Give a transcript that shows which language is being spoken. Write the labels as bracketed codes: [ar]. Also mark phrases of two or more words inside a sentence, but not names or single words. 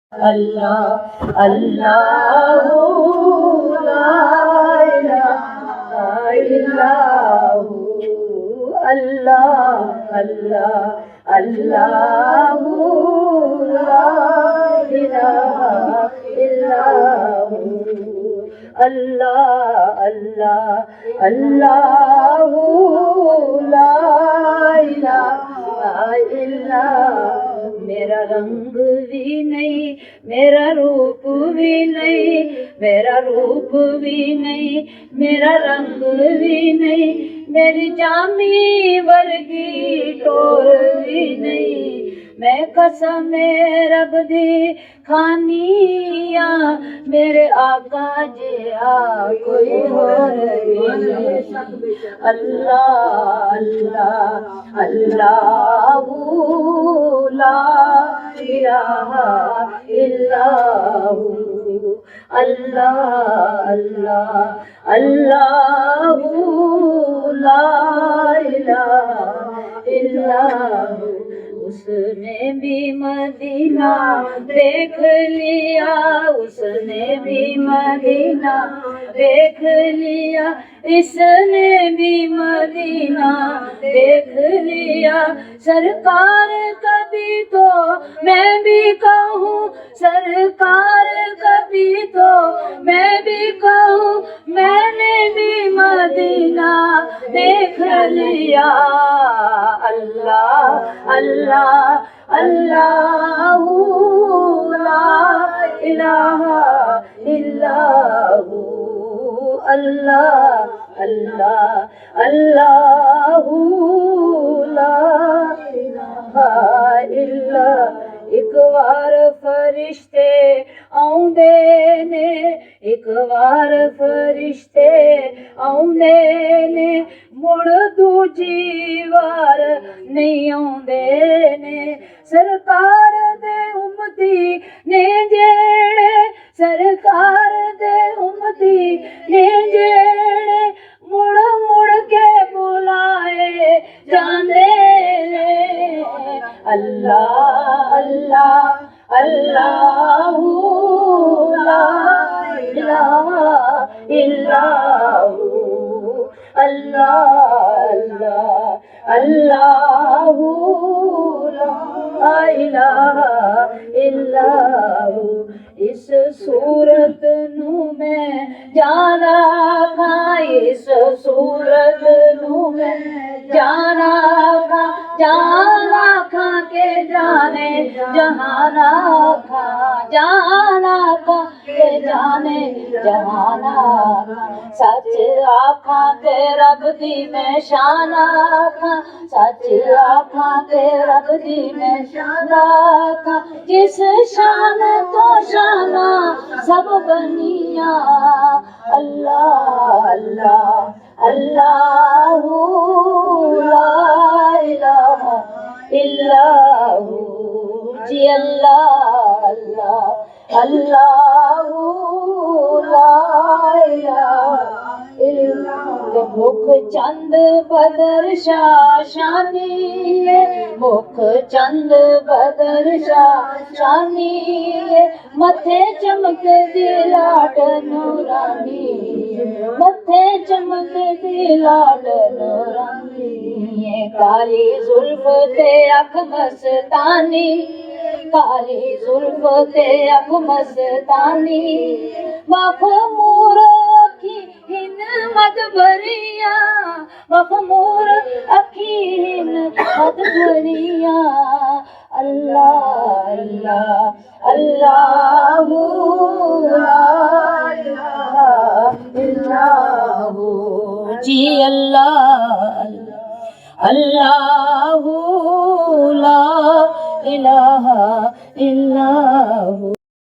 [ar] الله الله لا إله إلا الله الله الله الله لا إله إلا الله الله الله الله لا إله إلا الله. [pa] میرا رنگ بھی نہیں، میرا روپ بھی نہیں، میرا روپ بھی نہیں، میرا رنگ بھی نہیں، میری جامی ورگی ٹور بھی نہیں. میں قسم رب دی کھانیاں، میرے آقا جیا کوئی اور بھی نہیں. [ar] الله الله الله لا إله إلا الله الله الله الله لا إله إلا الله. [ur] اس نے بھی مدینہ دیکھ لیا، اس نے بھی مدینہ دیکھ لیا، اس نے بھی مدینہ دیکھ لیا. سرکار کبھی تو میں بھی کہوں، سرکار کبھی تو میں بھی کہوں، میں نے بھی مدینہ دیکھ لیا. [ar] الله الله الله لا إله إلا الله الله الله الله لا إله إلا الله. [pa] ایک بار فرشتے آؤندے نے، ایک بار فرشتے آؤندے نے، مڑ دوجی وار نہیں آؤندے نے. سرکار دے امتی نے جیہڑے، سرکار دے امتی نے جیہڑے، مڑ مڑ کے بلائے جاندے نے. [ar] الله الله الله لا إله إلا الله الله الله الله لا إله إلا الله. [pa] اس صورت نوں میں جانا کھا، اس صورت نوں میں جانا کھا، جانا کھا کے جانے جہانا کھا، جانا کھا کے جانے جہانا کھا. سچ آکھا تے رب دی میں شان آکھا، سچ آکھا تے رب دی میں شان آکھا. جس شان تو شانا سب بنیا. [ar] الله الله الله لا إله إلا الله जी। الله الله الله لا إله إلا الله. [pa] مکھ چند بدر شاہ شانی، مکھ چند بدر شاہ شانی، متھے چمک دی لاٹ نورانی، متھے چمک دی لاٹ نورانی. کالی زلف تے اکھ مستانی، کالی زلف تے اکھ مستانی، مخمور اکھی ہن مد بھریا، مخمور اکھی ہن مد بھریا. [ar] الله الله الله لا إله إلا الله जी। الله الله لا إله إلا الله.